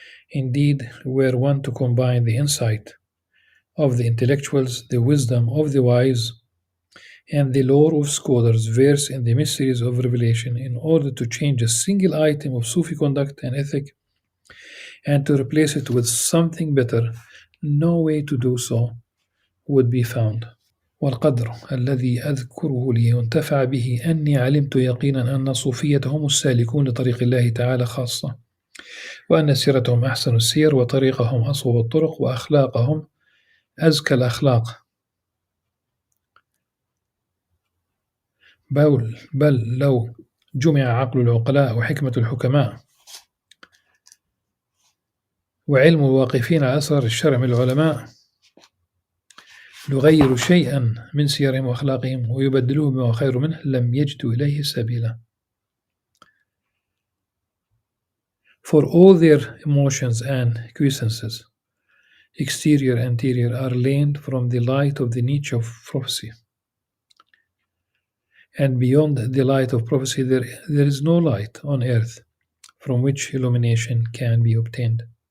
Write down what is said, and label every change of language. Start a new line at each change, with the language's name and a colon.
English: Indeed, were one to combine the insight of the intellectuals, the wisdom of the wise, and the lore of scholars versed in the mysteries of revelation in order to change a single item of Sufi conduct and ethic and to replace it with something better, no way to do so would be found.
Arabic: والقدر الذي أذكره لينتفع به أني علمت يقينا أن الصوفية هم السالكون لطريق الله تعالى خاصة، وأن سيرتهم أحسن السير وطريقهم أصوب الطرق وأخلاقهم أزكى الأخلاق. بل لو جمع عقل العقلاء وحكمة الحكماء وعلم الواقفين على أسرار الشرع من العلماء يغير شيئا من سيرهم وأخلاقهم ويبدلوه بما خير منه لم يجدوا إليه سبيلا.
English: For all their emotions and quiescences, exterior and interior, are learned from the light of the niche of prophecy. And beyond the light of prophecy, there is no light on earth from which illumination can be obtained.